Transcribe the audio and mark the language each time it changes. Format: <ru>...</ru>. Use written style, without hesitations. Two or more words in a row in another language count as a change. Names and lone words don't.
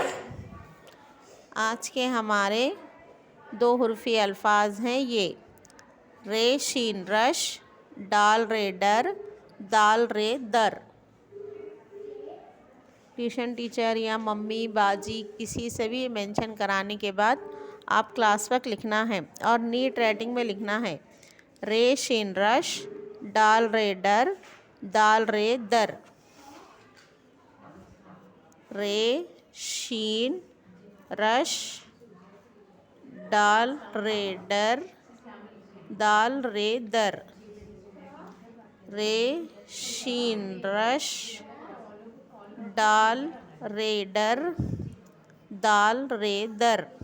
<ur>آج کے ہمارے 2 حرفی الفاظ ہیں یہ رے شین رش، ڈال رے ڈر، دال رے در.</ur> <en>tuition teacher</en> <ur>یا ممی باجی کسی سے بھی مینشن کرانے کے بعد آپ</ur> <en>class work</en> <ur>لکھنا ہے اور</ur> <en>neat writing</en> <ur>میں لکھنا ہے. رے شین رش, ڈال رے ڈر، دال رے در. رے شین رش، ڈال رے ڈر، دال رے در. رے شین رش، ڈال رے ڈر، دال رے در.</ur>